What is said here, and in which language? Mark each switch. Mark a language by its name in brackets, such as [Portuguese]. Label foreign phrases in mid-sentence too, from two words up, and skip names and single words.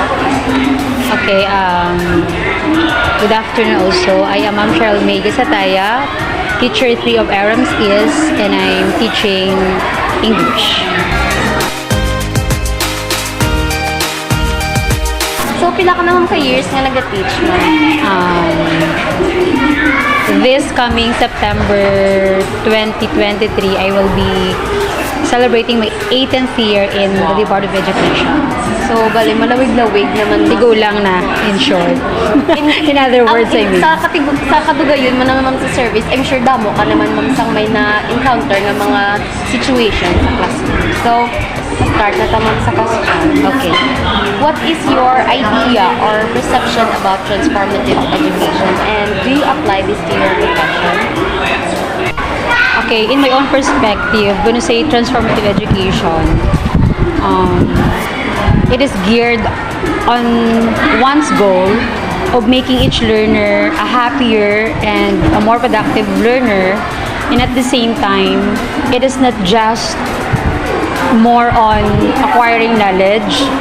[English] Okay, good afternoon also. I am Ma'am Cheryl May Sataya, teacher 3 of Aram Skills, and I'm teaching English. So, [Hiligaynon] pila ka naman ka-years nga nag-teach, ma'am? [English] This coming September 2023, I will be celebrating my 18th year in the Department of Education. So, [Hiligaynon] bali, malawig-lawig naman. Tigo lang na, [English] in short. In other words, I mean. [Hiligaynon] Sa kadugayon mo naman, ma'am, sa service, [English] I'm sure [Hiligaynon] damo ka naman, ma'am, sang may na-encounter ng mga situation sa classroom. So, start na tamang sa question. [English] Okay. What is your idea or perception about transformative education, and do you apply this to your profession? Okay, in my own perspective, when you say transformative education, it is geared on one's goal of making each learner a happier and a more productive learner, and at the same time, it is not just more on acquiring knowledge,